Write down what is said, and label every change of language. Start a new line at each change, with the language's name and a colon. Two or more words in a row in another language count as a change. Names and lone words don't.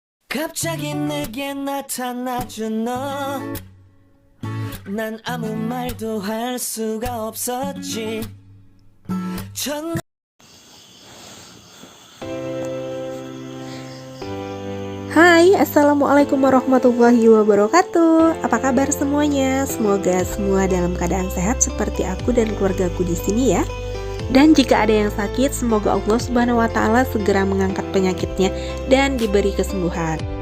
Korean: 갑자기 내게 나타나준 너. 난 아무 말도 할 수가 없었지. 전
Arabic: Hai, السلام عليكم ورحمة الله وبركاته.
Indonesian: Apa kabar semuanya? Semoga semua dalam keadaan sehat seperti aku dan keluargaku di sini ya. Dan jika ada yang sakit, semoga
Arabic: الله سبحانه وتعالى
Indonesian: segera mengangkat penyakitnya dan diberi kesembuhan.